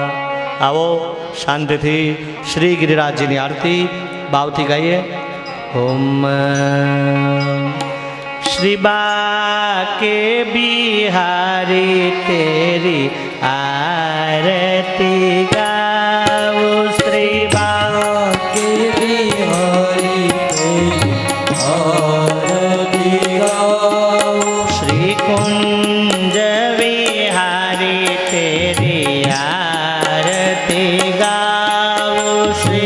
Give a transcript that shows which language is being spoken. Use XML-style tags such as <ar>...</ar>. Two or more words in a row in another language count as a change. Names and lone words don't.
<gu>આવો શાંતિથી શ્રી ગિરિરાજજીની આરતી ભાવથી ગાઈએ.</gu> <hi>ओम श्री बाके बिहारी तेरी आरती गाओ. श्री के बिहारी तेरी आरती गाओ. श्री कुंज विहारी तेरी आरती गाओ. श्री</hi>